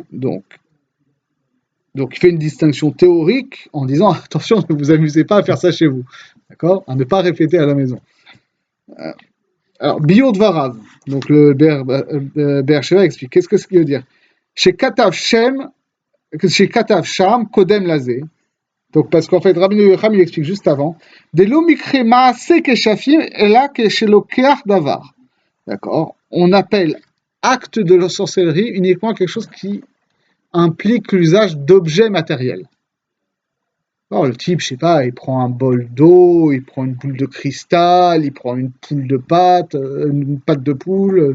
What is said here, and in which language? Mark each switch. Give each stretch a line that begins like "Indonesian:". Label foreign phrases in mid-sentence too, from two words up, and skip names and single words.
French: Donc, il fait une distinction théorique en disant attention, ne vous amusez pas à faire ça chez vous, d'accord, à ne pas répéter à la maison. Alors,
Hebrew: ביאור דבריו,
French: donc le Be'er Sheva explique qu'est-ce que ça veut dire.
Hebrew: שכתב שם קודם לזה.
French: Donc, parce qu'en fait, Rabbi Yochanan, il explique juste avant.
Hebrew: דלא מקרי מעשה כשפים אלא כשלוקח דבר.
French: D'accord. On appelle acte de la sorcellerie uniquement quelque chose qui implique l'usage d'objets matériels. Alors, le type, je sais pas, il prend un bol d'eau, il prend une boule de cristal, il prend une poule de pâte, une pâte de poule.